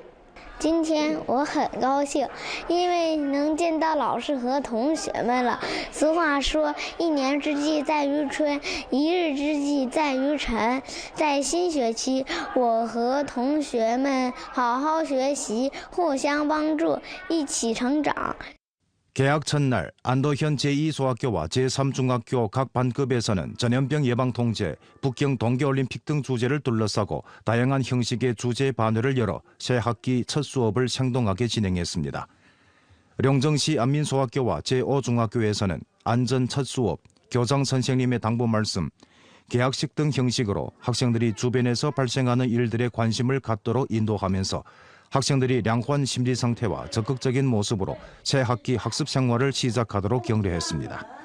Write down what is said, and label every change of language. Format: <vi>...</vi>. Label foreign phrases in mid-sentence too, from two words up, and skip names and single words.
<zh>今天我很高兴，因为能见到老师和同学们了。俗话说“一年之计在于春，一日之计在于晨”。在新学期，我和同学们好好学习，互相帮助，一起成长。</zh> <ko>개학 첫날 안도현 제2소학교와 제3중학교 각 반급에서는 전염병 예방 통제, 북경 동계올림픽 등 주제를 둘러싸고 다양한 형식의 주제 반회를 열어 새 학기 첫 수업을 생동하게 진행했습니다. 룡정시 안민소학교와 제5중학교에서는 안전 첫 수업, 교장 선생님의 당부 말씀, 개학식 등 형식으로 학생들이 주변에서 발생하는 일들에 관심을 갖도록 인도하면서 학생들이 량호한 심리 상태와 적극적인 모습으로 새 학기 학습 생활을 시작하도록 격려했습니다.</ko>